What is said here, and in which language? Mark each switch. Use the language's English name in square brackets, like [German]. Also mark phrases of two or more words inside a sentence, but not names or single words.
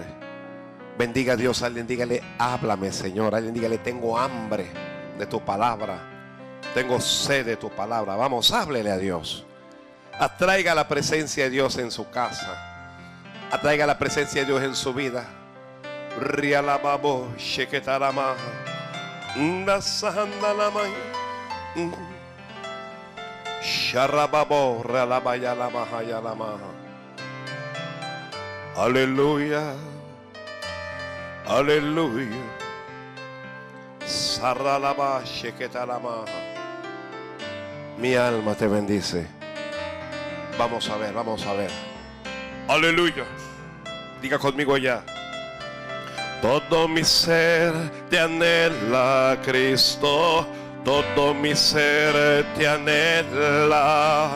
[Spanish] Bendiga a Dios. Alguien dígale: háblame, Señor. Alguien dígale: tengo hambre de tu palabra, tengo sed de tu palabra. Vamos, háblele a Dios. Atraiga la presencia de Dios en su casa. Atraiga la presencia de Dios en su vida. Rialababo, sheketarama, nasahandalama, sharababo, realabayalamaha. Aleluya, aleluya. Sarralaba, sheketalama. Mi alma te bendice. Vamos a ver, vamos a ver. Aleluya. Diga conmigo ya. Todo mi ser te anhela, Cristo. Todo mi ser te anhela.